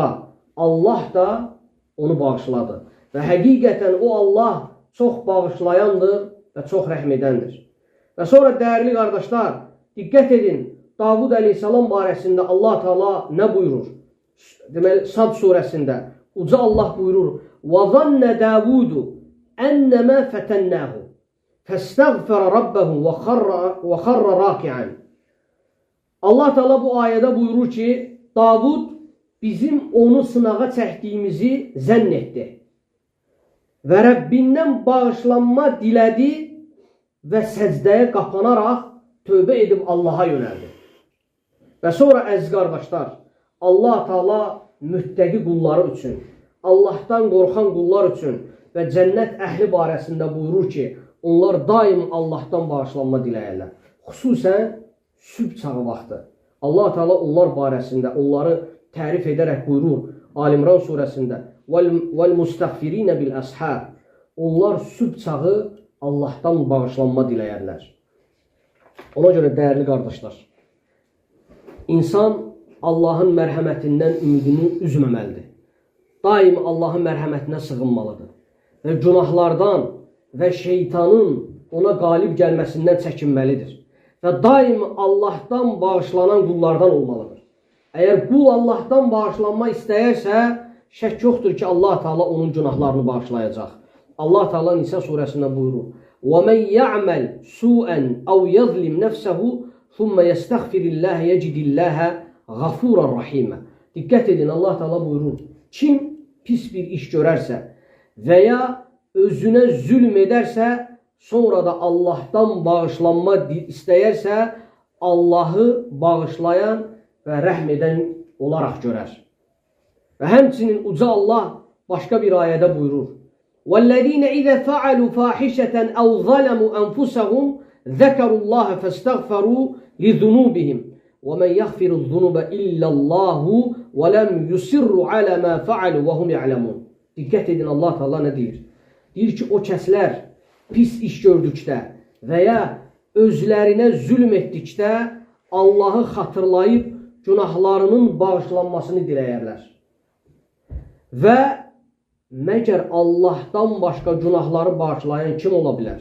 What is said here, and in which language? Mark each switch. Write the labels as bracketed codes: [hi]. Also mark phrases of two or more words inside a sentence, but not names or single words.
[az] Allah da onu bağışladı. Və həqiqətən o Allah çox bağışlayandır və çox rəhm edəndir. Və sonra dəyərli qardaşlar, diqqət edin, Davud əleyhissalam barəsində Allah Teala nə buyurur? Deməli, Sad surəsində uca Allah buyurur, [ar] وَظَنَّ دَاوُودُ أَنَّمَا فَتَنَّاهُ فَاسْتَغْفَرَ رَبَّهُ وَخَرَّ رَاكِعًا. [az] Allah Teala bu ayədə buyurur ki, Davud bizim onu sınağa çəkdiyimizi zənn etdi və Rəbbindən bağışlanma dilədi və səcdəyə qapanaraq tövbə edib Allaha yönəldi. Və sonra əziz qardaşlar, Allah Teala müttəqi qulları üçün, Allahdan qorxan qullar üçün və cənnət əhli barəsində buyurur ki, onlar daim Allahdan bağışlanma diləyərlər. Xüsusən sübh çağı vaxtı. Allah Teala onlar barəsində onları tərif edərək buyurur Alimran surəsində [ar] وَالْمُسْتَغْفِرِينَ بِالْأَسْحَارِ. [az] Onlar sübh çağı Allahdan bağışlanma diləyərlər. Ona görə dəyərli qardaşlar, insan Allahın mərhəmətindən ümidini üzməməlidir. Daim Allahın mərhəmətinə sığınmalıdır. Və günahlardan və şeytanın ona qalib gəlməsindən çəkinməlidir. Və daim Allahdan bağışlanan qullardan olmalıdır. Əgər qul Allahdan bağışlanma istəyərsə, şək yoxdur ki, Allah Teala onun günahlarını bağışlayacaq. Allah Teala Nisa surəsində buyurur, [ar] وَمَنْ يَعْمَلْ سُوءًا أَوْ يَظْلِمْ نَفْسَهُ ثُمَّ يَسْتَغْفِرِ اللّٰهَ يَجِدِ اللّٰهَ غَفُورًا رَحِيمًا. [az] Diqqət edin, Allah Teala buyurur, kim pis bir iş görərsə və ya özünə zülm edərsə, sonra da Allahdan bağışlanma istəyərsə, Allahı bağışlayan və rəhm edən olaraq görər. Və həmçinin uca Allah başqa bir ayədə buyurur, [ar] وَالَّذ۪ينَ إِذَا فَعَلُوا فَاحِشَةً أَوْ ظَلَمُوا أَنْفُسَهُمْ ذَكَرُوا اللّٰهَ فَاسْتَغْفَرُوا لِذُنُوبِهِمْ وَمَنْ يَغْفِرُ الذُّنُوبَ إِلَّا اللّٰهُ وَلَمْ يُسِرُّوا عَلَى مَا فَعَلُوا وَهُمْ يَعْلَمُونَ. [az] Diqqət edin, Allah Teala nə deyir? Deyir ki, o kəslər pis iş gördükdə və ya özlərinə zülm etdikdə Allahı xatırlayıb günahlarının bağışlanmasını diləyərlər. Və məgər Allahdan başqa günahları bağışlayan kim ola bilər?